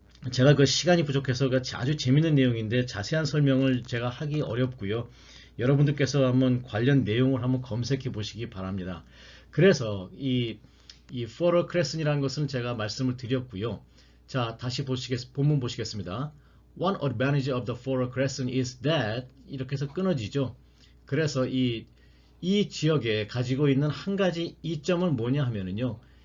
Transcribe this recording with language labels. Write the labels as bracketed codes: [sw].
[ko] 제가 그 시간이 부족해서 아주 재밌는 내용인데 자세한 설명을 제가 하기 어렵고요. 여러분들께서 한번 관련 내용을 한번 검색해 보시기 바랍니다. 그래서 이 Fertile Crescent이라는 것은 제가 말씀을 드렸고요. 자, 다시 본문 보시겠습니다. [en] One advantage of the Fertile Crescent is that [ko] 이렇게 해서 끊어지죠. 그래서 이 지역에 가지고 있는 한 가지 이점은 뭐냐 하면은요.